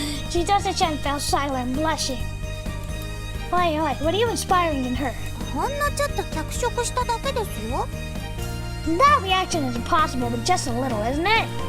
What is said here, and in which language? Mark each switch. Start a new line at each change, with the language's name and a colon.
English: Chitose-chan fell silent, blushing. Oi, what are you inspiring in her?
Japanese: ほんのちょっと脚色しただけですよ。
English: That reaction is impossible, but just a little, isn't it?